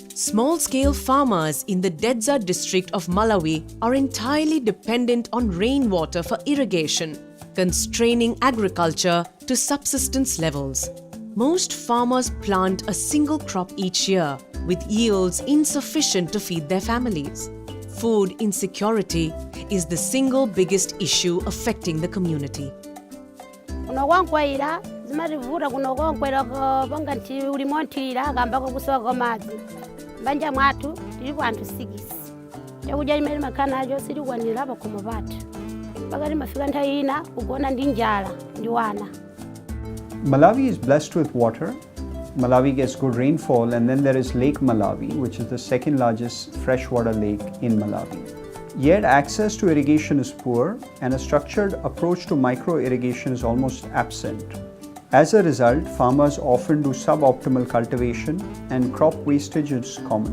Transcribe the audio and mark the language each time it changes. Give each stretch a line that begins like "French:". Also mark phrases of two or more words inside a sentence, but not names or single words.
English: Small-scale farmers in the Dedza district of Malawi are entirely dependent on rainwater for irrigation, constraining agriculture to subsistence levels. Most farmers plant a single crop each year, with yields insufficient to feed their families. Food insecurity is the single biggest issue affecting the community.
Nyanja: Banja mwatu tili kwantu 6 chakuja imene makhanajo sili kwanira pakhomo pathu pakati mafika nthawi ina kugona ndi njala ndi wana.
English: Malawi is blessed with water. Malawi gets good rainfall, and then there is Lake Malawi, which is the second largest freshwater lake in Malawi. Yet access to irrigation is poor, and a structured approach to micro irrigation is almost absent. As a result, farmers often do suboptimal cultivation and crop wastage is common.